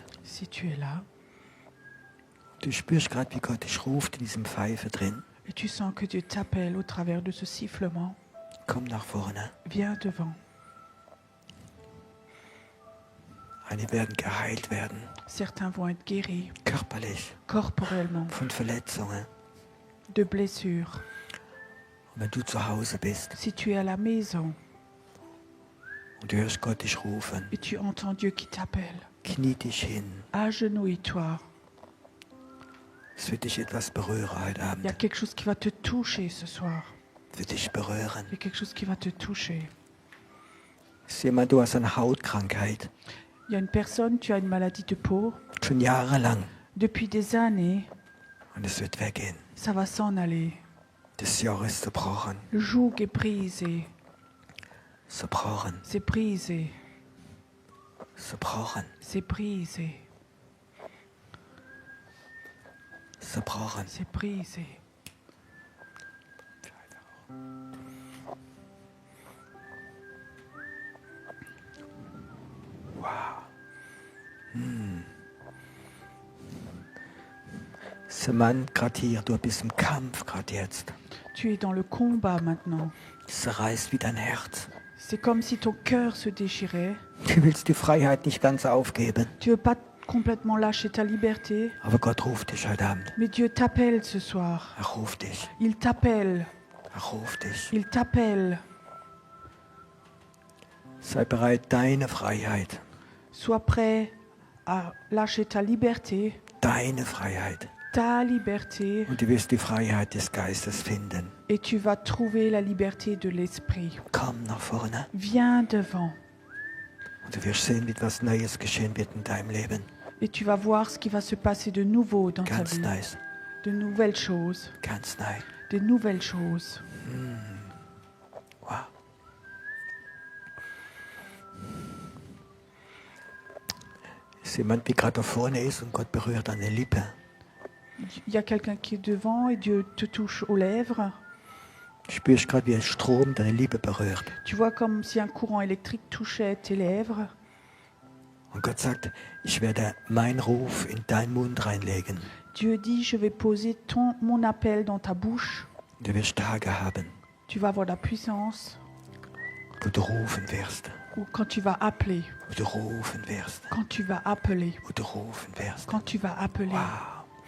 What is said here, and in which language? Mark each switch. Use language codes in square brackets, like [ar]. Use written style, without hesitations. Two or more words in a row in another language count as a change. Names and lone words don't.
[fr] Si tu es là [de] Du spürst gerade, wie Gott dich ruft in diesem Pfeifen drin. [fr] et tu sens que Dieu t'appelle au travers de ce sifflement, [de] Komm nach vorne. [fr] viens devant. [de] Einige werden geheilt werden, [fr] Certains vont être guéris [de] körperlich, [fr] corporellement [de] von Verletzungen. [fr] de blessures. [de] Und wenn du zu Hause bist [fr] Si tu es à la maison [de] und du hörst Gott dich rufen, [fr] et tu entends Dieu qui t'appelle, [de] knie dich hin. [fr] agenouille-toi. [de] Es wird dich etwas berühren heute [fr] Il y a [de] Abend. [fr] quelque chose qui va te toucher ce soir. [de] Es wird dich berühren. [fr] Il y a quelque chose qui va te toucher. [de] Ist jemand, du hast eine Hautkrankheit, [fr] Il y a une personne, tu as une maladie de peau. [de] schon jahrelang. [fr] Depuis des années, [de] Und es wird weggehen. [fr] ça va s'en aller. [de] Das Joch ist zerbrochen. [fr] Le joug est brisé. [de] Zerbrochen. [fr] C'est brisé. [de] Zerbrochen. [fr] C'est brisé. [de] Zerbrochen. [fr] C'est brisé. [de] Dieser Mann gerade hier, du bist im Kampf gerade jetzt. [fr] Tu es dans le combat maintenant. [de] Es zerreißt wie dein Herz. [fr] C'est comme si ton cœur se déchirait. [de] Du willst die Freiheit nicht ganz aufgeben. [fr] Tu veux pas complètement lâcher ta liberté, [de] Aber Gott ruft dich heute Abend. [fr] mais Dieu t'appelle ce soir. [de] Er ruft dich. [fr] Il t'appelle. [de] Er ruft dich. [fr] Il t'appelle. [de] Sei bereit, deine Freiheit, [fr] Sois prêt à lâcher ta liberté, [de] deine Freiheit. [fr] ta liberté, [de] Und du wirst die Freiheit des Geistes finden. [fr] et tu vas trouver la liberté de l'esprit. [de] Komm nach vorne. [fr] Viens devant, [de] Und du wirst sehen, wie etwas Neues geschehen wird in deinem Leben. [fr] et tu vas voir ce qui va se passer de nouveau dans ta [de] Ganz [fr] vie. [de] nice. [fr] De nouvelles choses, [de] Ganz neu. [fr] des nouvelles choses. [de] Wow. Ist jemand, wie gerade da vorne ist und Gott berührt deine Lippe? [fr] Il y a quelqu'un qui est devant et Dieu te touche aux lèvres. [de] Du spürst gerade, wie ein Strom deine Lippe berührt. [fr] Tu vois comme si un courant électrique touchait tes lèvres. [de] Und Gott sagt, ich werde meinen Ruf in deinen Mund reinlegen. [fr] Dieu dit, je vais poser mon appel dans ta bouche. [de] Du wirst Tage haben, [fr] Tu vas avoir la puissance. [de] wo du rufen wirst. [fr] Ou quand tu vas appeler. [de] Wo du rufen wirst. [fr] Quand tu vas appeler. [de] Wo du rufen wirst. [fr] Quand tu vas appeler. [de] Wow.